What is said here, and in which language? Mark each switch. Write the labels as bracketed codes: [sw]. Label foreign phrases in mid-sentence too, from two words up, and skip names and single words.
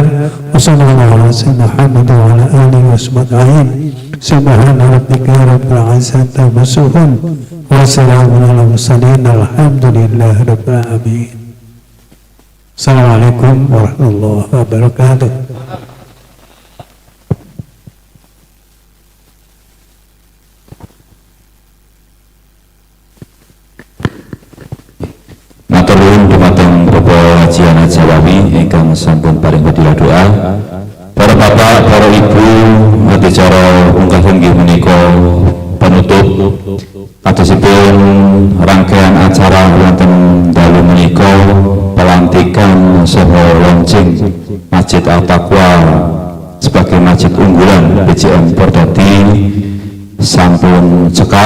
[ar] وصلى الله على سيدنا محمد وعلى آله وصحبه. سبحان ربك رب العزة عما يصفون وسلام على المرسلين والحمد لله رب العالمين. السلام عليكم ورحمة الله وبركاته. [jv] Matur nuwun dumateng Bapak Haji Ahmad Jawawi ingkang sampun paring fadilah doa. Para bapak, para ibu, adicara unggah inggih menika penutup katosipun rangkaian acara wonten dalu menika pelantikan saha launching Masjid Al-Taqwa [id] sebagai masjid unggulan [jv] BCM Pordadi sampun cekap.